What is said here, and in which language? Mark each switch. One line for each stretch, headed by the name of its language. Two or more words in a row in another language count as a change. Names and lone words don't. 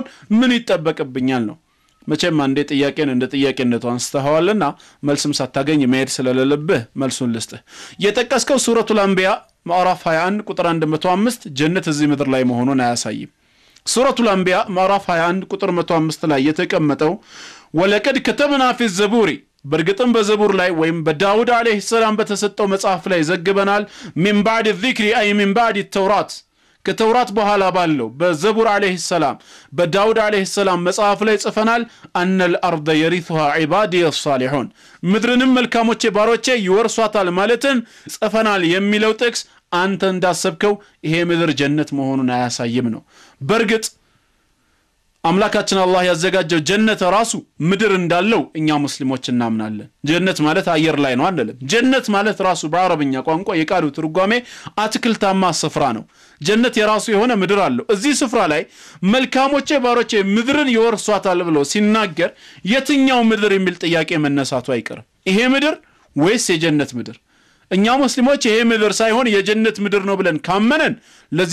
Amharic: ምን ይጠበቅብኛል ነው መቼም አንዴ ጥያቄን እንደ ጥያቄነቱ አንስተዋልና መልስም ሳታገኝ መሄድ ስለሌለብህ መልሱን ልስጥህ የጠቀስከው ሱረቱል አንቢያ ምዕራፍ 21 ቁጥር 105 ጀነት እዚህ ምድር ላይ መሆኑን አያሳይም ሱረቱል አንቢያ ምዕራፍ 21 ቁጥር 105 ላይ የተቀመጠው
Arabic: ولقد كتبنا في الزبور
Amharic: በርግጥም በዘቡር ላይ ወይም በዳውድ
Arabic: عليه السلام
Amharic: በተሰጠው መጽሐፍ ላይ ዘግበናል
Arabic: من بعد الذكر أي من بعد التوراة
Amharic: ከተውራት በኋላ ባለው በዘቡር
Arabic: عليه السلام
Amharic: በዳውድ
Arabic: عليه السلام
Amharic: መጽሐፍ ላይ ጽፈናል
Arabic: ان الارض يرثها عبادي الصالحون
Amharic: ምድርንም መልካሞቼ ባሮቼ ይወርሷታል ማለትን ጽፈናል የሚለው ጥቅስ አንተ እንዳሰብከው ይሄ ምድር ጀነት መሆኑን አያሳይም ነው በርግጥ አምላካችን አላህ ያዘጋጀው ጀነት ራሱ ምድር እንዳለው እኛ ሙስሊሞች እናምናለን ጀነት ማለት አየር ላይ ነው አይደለም ጀነት ማለት ራሱ በአረብኛ ቋንቋ የቃሉ ትርጓሜ አትክልታማ ስፍራ ነው ጀነት የራሱ የሆነ ምድር አለው እዚህ ስፍራ ላይ መልካሞቼ ባሮቼ ምድርን ይወርሷታል ብሎ ሲናገር የትኛው ምድር የሚል ጥያቄ መነሳቱ አይቀርም ይሄ ምድር ወይስ የጀነት ምድር እኛ ሙስሊሞች ይሄ ምድር ሳይሆን የጀነት ምድር ነው ብለን ካመነን ለዚህ